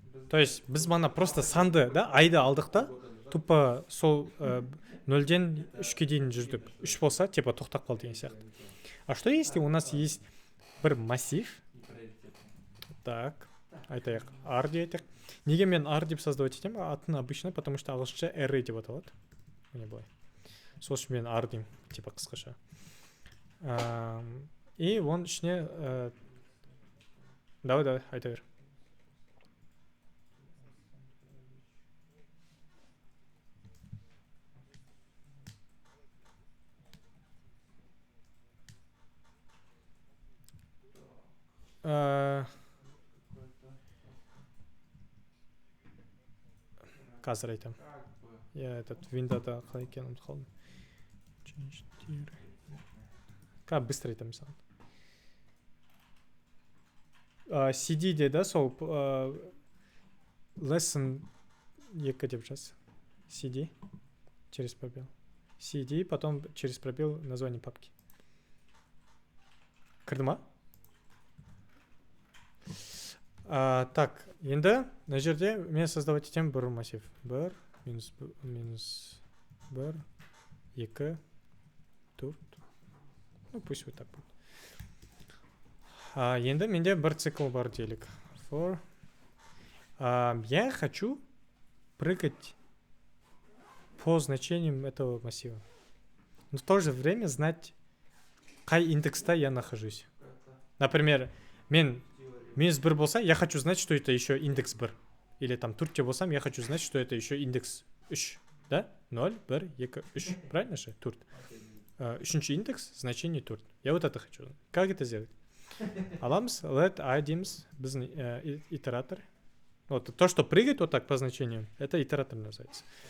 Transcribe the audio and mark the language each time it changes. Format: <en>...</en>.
<ru>То есть</ru> <kk>біз мана просто санды, да, айды алдық та, тупо сол 0-ден 3-ке дейін жүрдік. 3 болса, типа тоқтап қалды деген сияқты.</kk> <ru>А что если у нас есть</ru> <kk>бір</kk> <ru>массив?</ru> <kk>Так, айтайық, R дейік. Неге мен R деп</kk> <ru>создавать</ru> <kk>етем? Атын</kk> <ru>обычно, потому что</ru> <kk>ағылшынша array деп аталады. Міне былай. Сол үшін мен R деймін, типа қысқаша. И оның ішіне... Давай, айта бер. Қазір айтам.</kk> <ru>Я этот</ru> <kk>виндода қалай екенін ұмытып қалдым.</kk> <ru>Как быстро</ru> <kk>айтам саған. CD де сол lesson 2 деп жаз.</kk> <ru>CD через пробел. CD, потом через пробел название папки.</ru> <kk>Кірді ма? Так, енді на жерде мен</kk> <ru>создавать</ru> <kk>етем бір массив. Бір, минус бір, 2, 4.</kk> <ru>Ну, пусть вот так будет.</ru> <kk>Енді менде бір цикл бар делик.</kk> <en>For.</en> <ru>Я хочу прыгать по значениям этого массива. Но в то же время знать,</ru> <kk>қай индекста</kk> <ru>я нахожусь. Например,</ru> <kk>мен минус 1 болса,</kk> <ru>я хочу знать, что это еще индекс 1. Или там</ru> <kk>турте болсам,</kk> <ru>я хочу знать, что это еще индекс 3. Да? 0, 1, 2, 3. Правильно же? Турт.</ru> <kk>Үшінші индекс,</kk> <ru>значение турт. Я вот это хочу. Как это сделать?</ru> <kk>Аламыз, let I дейміз, біздің итератор.</kk> <ru>Вот то, что прыгает вот так по значению, это итератор называется.</ru>